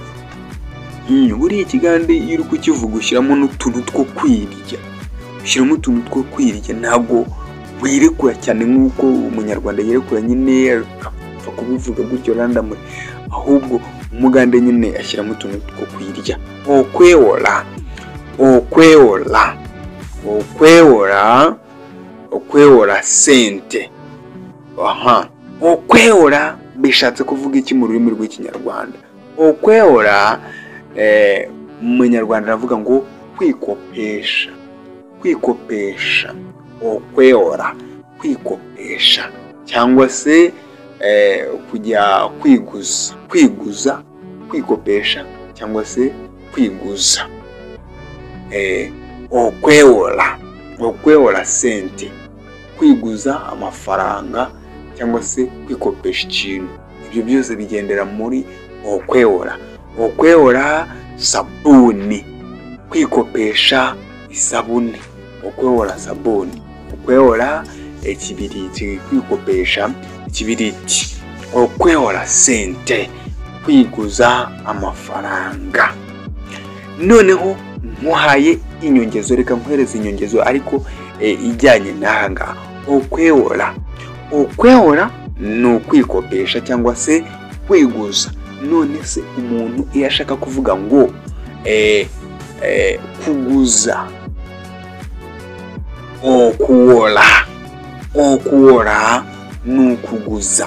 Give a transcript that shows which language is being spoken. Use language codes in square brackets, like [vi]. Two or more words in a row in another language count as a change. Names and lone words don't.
[rw] Buriya ikigande iyo uri kukivuga ushyiramo n'utuntu two kwirya, ushyiramo utuntu two kwirya, ntabwo wirekura cyane nk'uko umunyarwanda yerekura nyine akapfa kubivuga gutyo randamure, ahubwo umugande nyine ashyiramo utuntu two kwirya. [lg] Okwewola, okwewola, okwewola, okwewola sente. [rw] Okwewola bishatse kuvuga iki mu rurimi rw'ikinyarwanda? Okwewola umunyarwanda aravuga ngo kwikopesha, kwikopesha. Okwewola, kwikopesha, cyangwa se kujya kwiguza, kwiguza, kwikopesha cyangwa se kwiguza. Okwewola, [lg] okwewola sente, [rw] kwiguza amafaranga cyangwa se kwikopesha ikintu. Ibyo byose bigendera muri okwewola. [lg] Okwewola sabuni, [rw] kwikopesha isabuni, [lg] okwewola sabuni. Okwewola ekibiriti, [rw] kwikopesha ikibiriti. [lg] Okwewola sente, [rw] kwiguza amafaranga. Noneho muhaye inyongezo, reka nkuhereze inyongezo ariko ijyanye n'aha ngaha. Okwewola, okwewola ni ukwikopesha cyangwa se kwiguza. None se umuntu iyo ashaka kuvuga ngo kuguza, okuwola, okuwola ni ukuguza.